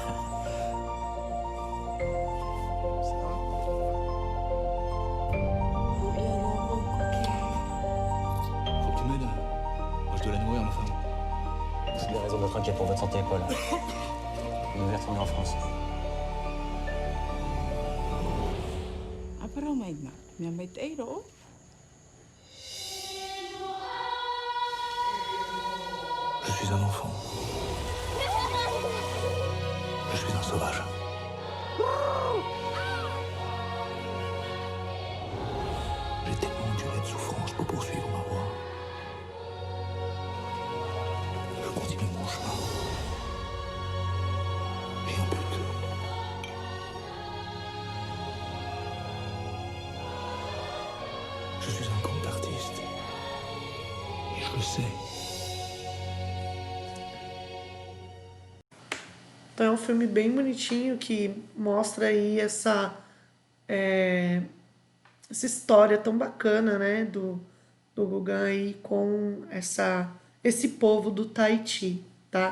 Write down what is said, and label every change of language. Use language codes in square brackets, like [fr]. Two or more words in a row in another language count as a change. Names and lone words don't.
[fr] Faut que tu m'aides. Moi, je dois la nourrir, ma femme. C'est des raisons d'être inquiet pour votre santé, Paul. Vous devez retourner en France. Apa raw may na? May tayo. Je suis un enfant. Je suis un sauvage. J'ai tellement enduré de souffrance pour poursuivre ma voie. Je continue mon chemin. J'ai un but. Je suis un grand artiste. Et je le sais. [pt] Então é um filme bem bonitinho que mostra aí essa história tão bacana, né, do Gauguin aí com esse povo do Tahiti, tá?